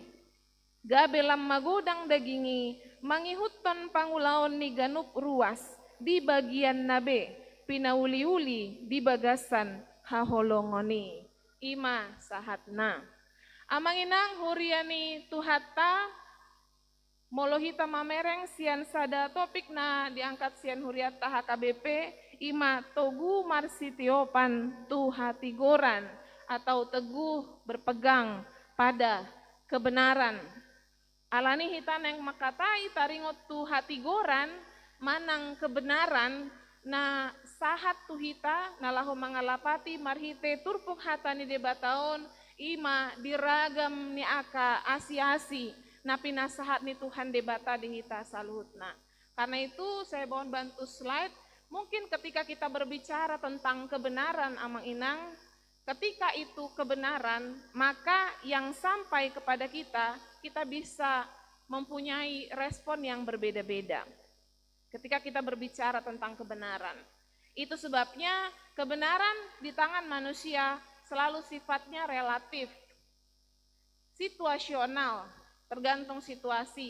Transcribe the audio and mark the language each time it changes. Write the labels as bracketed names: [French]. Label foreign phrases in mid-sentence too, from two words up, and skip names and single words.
[Batak Toba] Gabelam magodang dagingi, mangihuton pangulaon ni ganup ruas, di bagian nabe, pinauli-uli di bagasan haholongoni. Ima sahatna. Amanginang huriani tuhata, molohita mamereng sian sada topik na diangkat sian huriata HKBP, ima togu marsitiopan tuhatigoran atau [Indonesian] teguh berpegang pada kebenaran. [Batak Toba] Alani hitan yang makatai taringot tuhatigoran manang kebenaran na sahat tuhita nalahu mangalapati marhite turpuk hatani debataon ima diragam ni aka asi-asi na pinasahat ni Tuhan debata di hita saluhutna. [Indonesian] Karena itu saya mohon bantu slide. Mungkin ketika kita berbicara tentang kebenaran [Batak Toba] amang inang, [Indonesian] ketika itu kebenaran, maka yang sampai kepada kita bisa mempunyai respon yang berbeda-beda. Ketika kita berbicara tentang kebenaran. Itu sebabnya kebenaran di tangan manusia selalu sifatnya relatif, situasional, tergantung situasi.